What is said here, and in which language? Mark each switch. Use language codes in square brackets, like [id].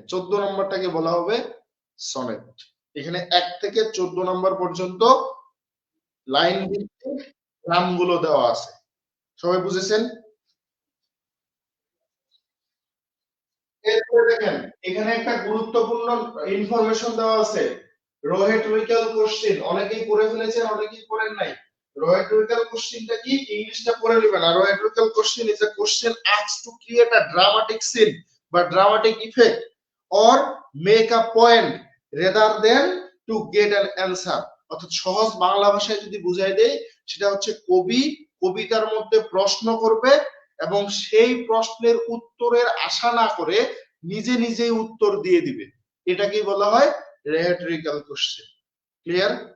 [bn] 14 নম্বরটাকে বলা হবে সনেট। এখানে 1 থেকে 14 নম্বর পর্যন্ত লাইন ভিত্তিক নামগুলো দেওয়া আছে। সবাই বুঝেছেন? এরপরে দেখেন, এখানে একটা গুরুত্বপূর্ণ ইনফরমেশন দেওয়া আছে, রোহেটরিক্যাল কোশ্চেন। অনেকেই পড়ে ফেলেছেন, অনেকেই পড়েন নাই। রোহেটরিক্যাল কোশ্চেনটা কি, ইংলিশটা পড়ে নেবেন। [en] আর rhetorical question is a question asked to create a dramatic scene বা dramatic effect or make a point rather than to get an answer। [bn] অর্থাৎ সহজ বাংলা ভাষায় যদি বুঝাই দেই, সেটা হচ্ছে কবি কবিতার মধ্যে প্রশ্ন করবে এবং সেই প্রশ্নের উত্তরের আশা না করে নিজে নিজেই উত্তর দিয়ে দিবে। এটাকেই বলা হয় রোহেটরিক্যাল কোশ্চেন। ক্লিয়ার?